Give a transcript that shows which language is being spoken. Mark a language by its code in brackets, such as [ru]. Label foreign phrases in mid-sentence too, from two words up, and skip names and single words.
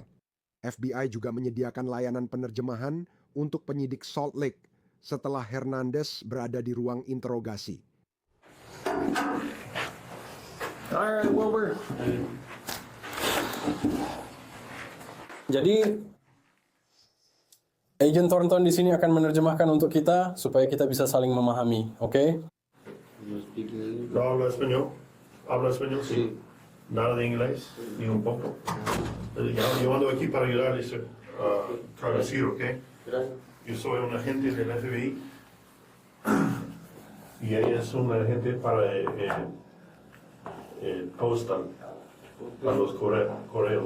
[id] FBI juga menyediakan layanan penerjemahan untuk penyidik Salt Lake setelah Hernandez berada di ruang interogasi. [en] Alright, Wilbur. [id] Jadi, Agent Thornton di sini akan menerjemahkan untuk kita supaya kita bisa saling memahami, oke? [es] ¿No habla español? ¿Habla español? Sí. Nada de inglés, ni un poco. Yo ando aquí para ayudarles a traducir, ¿ok? Yo soy un agente del FBI y ella es un agente para el postal, para los correos.